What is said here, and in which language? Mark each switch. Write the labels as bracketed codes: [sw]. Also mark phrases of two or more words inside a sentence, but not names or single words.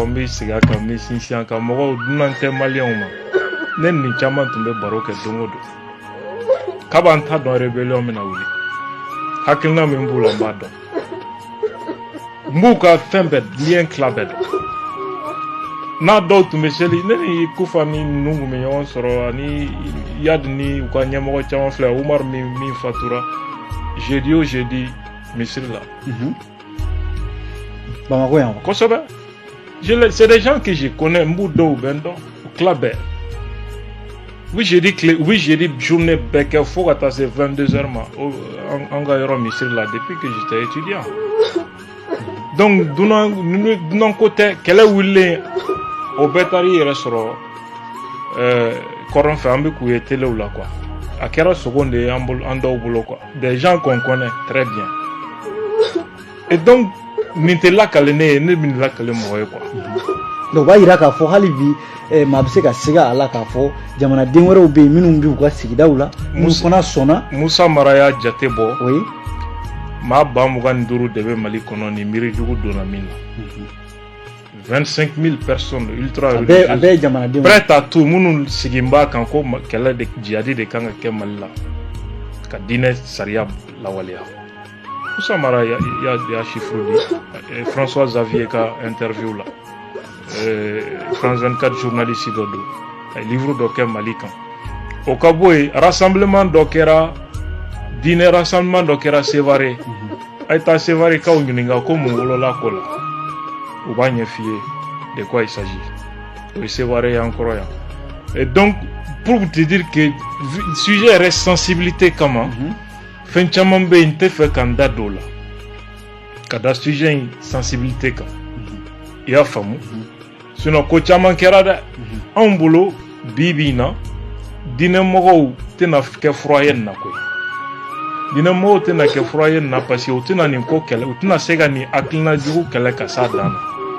[bm] n bɛ sigi a kan n bɛ sinsin a kan mɔgɔw dunan tɛ maliyɛnw ma ne ni caman tun bɛ baro kɛ don o don kab'an ta dɔn rébellion bɛna wuli hakilina min b'u la n b'a dɔn n b'u ka fɛn bɛɛ lien tila bɛɛ dɔn n'a dɔw tun bɛ seli ne ni kufa ni ninnu tun bɛ ɲɔgɔn sɔrɔ ani yadi ni u ka ɲɛmɔgɔ caman filɛ umaru min fatura jeudi o jeudi misiri la Bamako yan kosɛbɛ [fr] c'est des gens que je connais [bm] n b'u dɔw bɛ n dɔn u tila bɛɛ u bɛ [fr] jeudi journée [bm] bɛɛ kɛ fo ka taa se 22h ma an ka yɔrɔ misiri la [fr] depuis que j'étais étudiant [bm] donc dunan ko tɛ kɛlɛ wulilen o bɛɛ taara i yɛrɛ sɔrɔ kɔrɔn fɛ an bɛ k'u ye telew la quoi a kɛra sogo de ye an dɔw bolo quoi [fr] des gens qu'on connaît très bien et donc [bm] nin tɛ lakale ne ye ne bɛ nin lakale mɔgɔ ye quoi donc b'a yira k'a fɔ hali bi maa bɛ se ka segin a la k'a fɔ jamanaden wɛrɛw bɛ yen minnu b'u ka sigidaw la minnu fana sɔnna Musa Mara y'a jate bɔ maa 25 de bɛ Mali kɔnɔ ni miirijugu donna min na [fr] 25 000 personnes ultra religieuses prêtes à tout [bm] minnu sigin b'a kan ko kɛlɛ de jihadi de kan ka kɛ Mali la ka diinɛ sariya lawaleya Musa Mara y'a chiffre di François Xavier ka interview la France 24 journaliste dɔ don livre dɔ kɛ Mali kan o ka bɔ yen rassemblement dɔ kɛra diinɛ rassemblement dɔ kɛra Sévaré a ye taa Sévaré kaw ɲininka ko mun wolola ko la u b'a ɲɛf'i ye [fr] de quoi il s'agit [bm] o ye Sévaré y'an kɔrɔ yan [fr] et donc pour te dire que sujet [bm] yɛrɛ sensibilité kama fɛn caman bɛ yen n tɛ fɛ ka n da don o la ka da sujet in sensibilité kan i y'a faamu sinon ko caman kɛra dɛ anw bolo bi in na diinɛmɔgɔw tɛna kɛ furaye nin na koyi diinɛmɔgɔw tɛna kɛ furaye nin na [fr] parce que [bm] u tɛna nin ko kɛlɛ u tɛna se ka nin hakilina jugu kɛlɛ ka s'a dan na